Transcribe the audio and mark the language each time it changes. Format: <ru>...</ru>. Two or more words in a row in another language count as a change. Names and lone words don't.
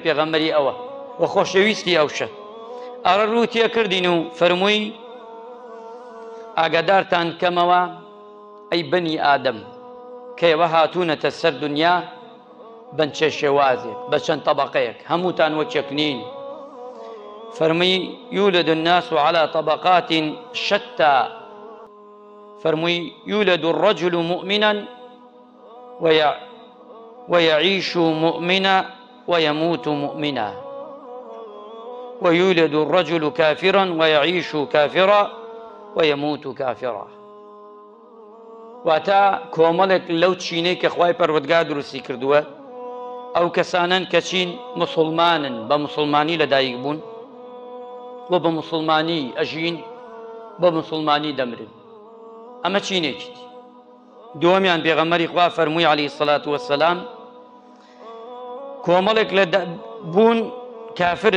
<ckb>پێغەمبەری ئەوە و خۆشەویستی ئەوشە ئەڕە ڕوو تێ کردین و فەرمووی ئاگادارتان کەمەوە ئەی بەنی ئادەم کە ئێوە هاتوونەتە سەر دونیا بەن چێ شێوازێک بە چەند طەبەقەیەک هەمووتان وەکێک نین فەرمووی</ckb> <ar>یولد الناس على طبقات شتى</ar> <ckb>فەرمووی</ckb> <ar>یولد الرجل مؤمنا ويعيش مؤمنا ويموت مؤمنا ويولد الرجل كافرا ويعيش كافرا ويموت كافرا</ar> <ckb>واتا کۆمەڵێک لەو چینەی کە خوای پەروەردگار دروستی کردووە ئەو کەسانن کە چین مسڵمانن بە مسڵمانی لەدایک بوون و بە مسڵمانی ئەژین بە مسڵمانی دەمرن ئەمە چینێکی دووەمیان پێغەمبەری خوا فەرمووی</ckb> <ar>عەلەیهی السەڵات وەسەلام</ar> <ckb>کۆمەڵێک لە بوون کافرن</ckb>